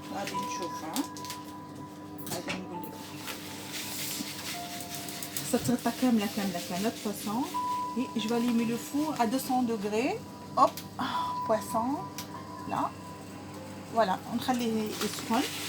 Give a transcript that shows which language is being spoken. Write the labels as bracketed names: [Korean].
[Arabic] غادي نشوف غادي نقول لكم تغطى كامله [French] de toute façon. Et je vais allumer le four à 200 degrés. Hop, poisson là. Voilà, on [Arabic] نخليه يسخن.